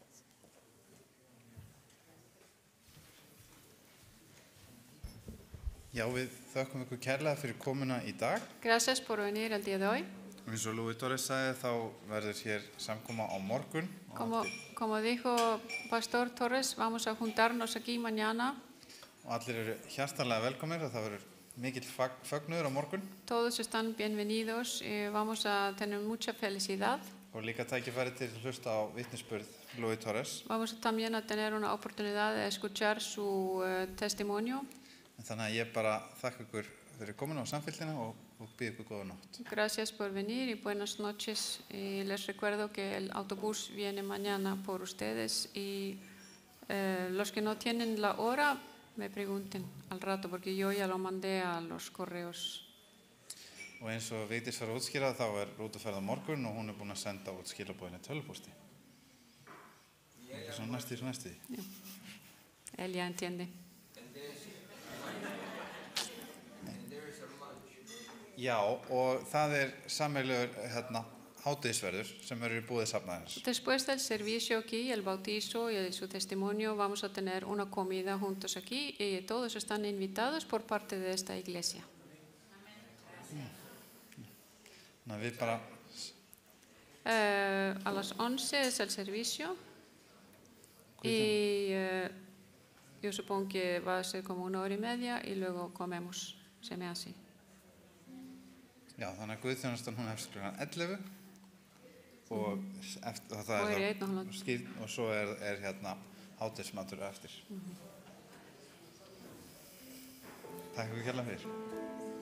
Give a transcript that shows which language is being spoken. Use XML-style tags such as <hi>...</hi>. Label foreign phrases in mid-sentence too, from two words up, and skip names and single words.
<is>Já, Já, við þökkum ykkur kærlega fyrir komuna í dag.</is> <es>Gracias por venir el día de hoy.</es> <is>Og eins og Lúi Torres sagði, þá verður hér samkoma á morgun.</is> <es>Como dijo Pastor Torres, vamos a juntarnos aquí mañana.</es> <is>Og allir eru hjartanlega velkomnir og það verður mikill fögnuður á morgun.</is> <es>Todos están bienvenidos y vamos a tener mucha felicidad.</es> <is>Og líka tækifæri til að hlusta á vitnisburð Lúi Torres.</is> <es>Vamos también a tener una oportunidad de escuchar su testimonio.</es> <is>Þannig að ég bara þakka ykkur fyrir komuna á samfélgina og býð ykkur góða nótt.</is> <es>Gracias por venir y buenas noches. Y les recuerdo que el autobús viene mañana por ustedes y los que no tienen la hora me pregunten al rato porque yo ya lo mandé a los correos.</es> <is>Og eins og Vigdís var að útskýra, þá rútuferð á morgun og hún búin að senda út skilaboðin í tölvupósti. Svo næsti.</is> <es>Él ya entiende.</es> <is>Já, og það sameiginlegur hádegisverður sem í búið safnaðarins.</is> <es>Después del servicio aquí, el bautizo y su testimonio, vamos a tener una comida juntos aquí y todos están invitados por parte de esta iglesia.</es> <is>Við bara...</is> <es>A las 11 es el servicio y yo supongo que va a ser como 1 hora y media y luego comemos, se me hace.</es> <is>Já, þannig að guðþjónustan hún hefst klukkan 11 og og svo hádegismatur eftir. Takk fyrir kærlega fyrir.</is>